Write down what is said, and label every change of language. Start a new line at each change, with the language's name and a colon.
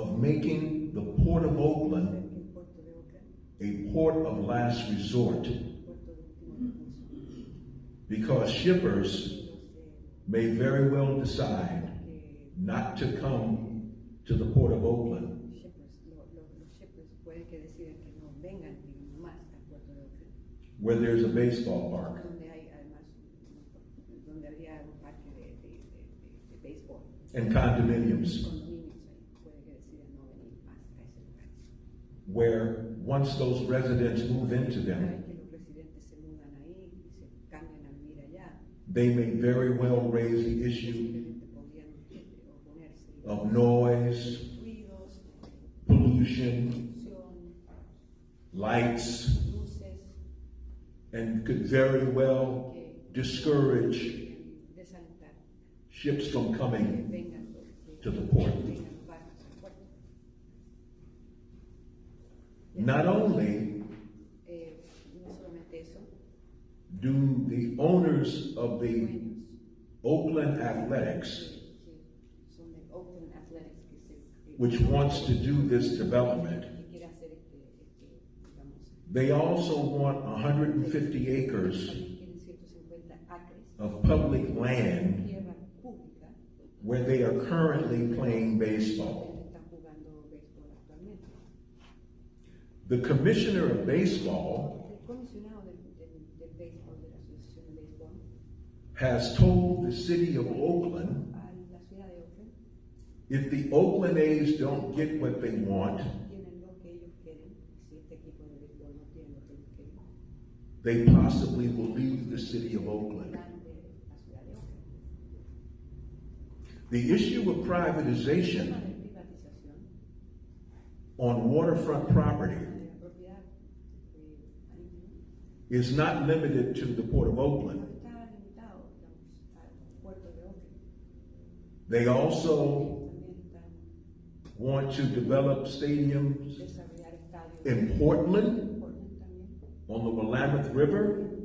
English: of making the Port of Oakland
Spanish: hacer que el puerto de Oakland,
English: a port of last resort,
Spanish: el puerto de último recurso,
English: because shippers
Spanish: los
English: may very well decide not to come to the Port of Oakland
Spanish: shippers, los shippers pueden que deciden que no vengan, digamos, más al puerto de Oakland,
English: where there's a baseball park.
Spanish: donde hay además, donde habría un parque de béisbol,
English: And condominiums,
Spanish: condominios ahí, puede que decidan no venir más a ese lugar.
English: where once those residents move into
Spanish: Una
English: them,
Spanish: vez que los residentes se mudan ahí y se cambian a vivir allá,
English: they may very well raise the issue
Spanish: simplemente podrían oponerse
English: of noise,
Spanish: ruidos,
English: pollution,
Spanish: polución,
English: lights,
Spanish: luces,
English: and could very well discourage
Spanish: desalentar
English: ships from
Spanish: que
English: coming
Spanish: vengan
English: to the port.
Spanish: vengan barcos al puerto.
English: Not only
Spanish: No solamente eso,
English: do the owners of the
Spanish: dueños Oakland Athletics, que son de Oakland Athletics que
English: which wants to do this development,
Spanish: que quiere hacer digamos,
English: they also want 150 acres
Spanish: también quieren 150 acres
English: of public land
Spanish: tierra pública
English: where they are currently playing baseball.
Spanish: donde están jugando béisbol actualmente.
English: The commissioner of baseball
Spanish: El comisionado del béisbol, de la Asociación de Béisbol,
English: has told the city of Oakland,
Spanish: a la ciudad de Oakland,
English: if the Oakland A's don't get what they want,
Spanish: tienen lo que ellos quieren. Si este equipo de béisbol no tiene lo que ellos quieren,
English: they possibly will leave the city of Oakland.
Spanish: van de la ciudad de Oakland.
English: The issue of
Spanish: El
English: privatization
Spanish: tema de privatización
English: on waterfront property
Spanish: de la propiedad marítima
English: is not limited to the Port of
Spanish: no
English: Oakland.
Spanish: está limitado, digamos, al puerto de Oakland.
English: They also
Spanish: También están
English: want to develop stadiums
Spanish: desarrollar estadios
English: in Portland
Spanish: en Portland también,
English: on the Willamette River,